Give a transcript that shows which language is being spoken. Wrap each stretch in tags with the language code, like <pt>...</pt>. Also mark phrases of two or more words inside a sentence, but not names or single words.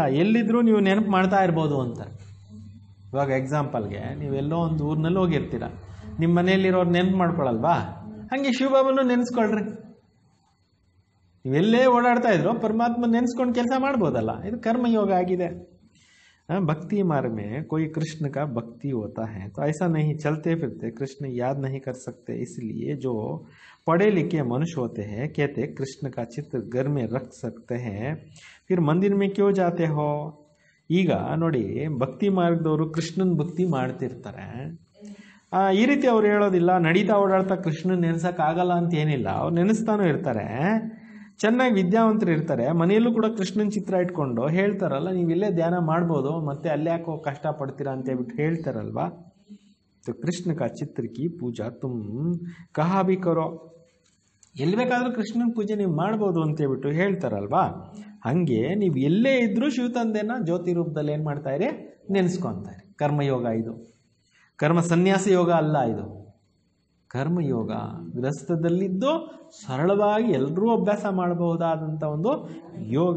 <kn>ಎಲ್ಲಿದ್ರೂ ನೀವು ನೆನಪು ಮಾಡ್ತಾ ಇರ್ಬೋದು ಅಂತಾರೆ. ಇವಾಗ ಎಕ್ಸಾಂಪಲ್ಗೆ ನೀವೆಲ್ಲೋ ಒಂದು ಊರಿನಲ್ಲಿ ಹೋಗಿರ್ತೀರ, ನಿಮ್ಮ ಮನೆಯಲ್ಲಿರೋರು ನೆನಪು ಮಾಡ್ಕೊಳಲ್ವಾ? ಹಾಗೆ ಶಿವಬಾಬನು ನೆನೆಸ್ಕೊಳ್ರಿ. ನೀವೆಲ್ಲೇ ಓಡಾಡ್ತಾ ಇದ್ರು ಪರಮಾತ್ಮ ನೆನೆಸ್ಕೊಂಡು ಕೆಲಸ ಮಾಡ್ಬೋದಲ್ಲ. ಇದು ಕರ್ಮಯೋಗ ಆಗಿದೆ.</kn> <hi>भक्ति मार्ग में कोई कृष्ण का भक्ति होता है तो ऐसा नहीं चलते फिरते कृष्ण याद नहीं कर सकते, इसलिए जो पढ़े लिखे मनुष्य होते हैं कहते कृष्ण का चित्र घर में रख सकते हैं, फिर मंदिर में क्यों जाते हो.</hi> <kn>ಈಗ ನೋಡಿ, ಭಕ್ತಿ ಮಾರ್ಗದವರು ಕೃಷ್ಣನ ಭಕ್ತಿ ಮಾಡ್ತಿರ್ತಾರೆ. ಈ ರೀತಿ ಅವ್ರು ಹೇಳೋದಿಲ್ಲ ನಡೀತಾ ಓಡಾಡ್ತಾ ಕೃಷ್ಣನ್ ನೆನೆಸೋಕ್ಕಾಗಲ್ಲ ಅಂತ ಏನಿಲ್ಲ. ಅವ್ರು ನೆನೆಸ್ತಾನೂ ಇರ್ತಾರೆ, ಚೆನ್ನಾಗಿ ವಿದ್ಯಾವಂತರು ಇರ್ತಾರೆ, ಮನೆಯಲ್ಲೂ ಕೂಡ ಕೃಷ್ಣನ ಚಿತ್ರ ಇಟ್ಕೊಂಡು ಹೇಳ್ತಾರಲ್ಲ, ನೀವು ಇಲ್ಲೇ ಧ್ಯಾನ ಮಾಡ್ಬೋದು, ಮತ್ತೆ ಅಲ್ಲೇ ಯಾಕೋ ಕಷ್ಟಪಡ್ತೀರಾ ಅಂತ ಹೇಳ್ಬಿಟ್ಟು ಹೇಳ್ತಾರಲ್ವಾ.</kn> <hi>तो कृष्ण का चित्र की पूजा तुम कहाँ भी करो,</hi> <kn>ಎಲ್ಲಿ ಬೇಕಾದರೂ ಕೃಷ್ಣನ ಪೂಜೆ ನೀವು ಮಾಡ್ಬೋದು ಅಂತ ಹೇಳ್ಬಿಟ್ಟು ಹೇಳ್ತಾರಲ್ವಾ. ಹಂಗೆ ನೀವು ಎಲ್ಲೇ ಇದ್ರೂ ಶಿವ ತಂದೆನ ಜ್ಯೋತಿ ರೂಪದಲ್ಲಿ ಏನು ಮಾಡ್ತಾ ಇರಿ, ನೆನೆಸ್ಕೊಂತಾರೆ. ಕರ್ಮಯೋಗ ಇದು, ಕರ್ಮ ಸನ್ಯಾಸ ಯೋಗ ಅಲ್ಲ, ಇದು ಕರ್ಮಯೋಗ. ಗೃಹಸ್ಥದಲ್ಲಿದ್ದು ಸರಳವಾಗಿ ಎಲ್ಲರೂ ಅಭ್ಯಾಸ ಮಾಡಬಹುದಾದಂಥ ಒಂದು ಯೋಗ.</kn>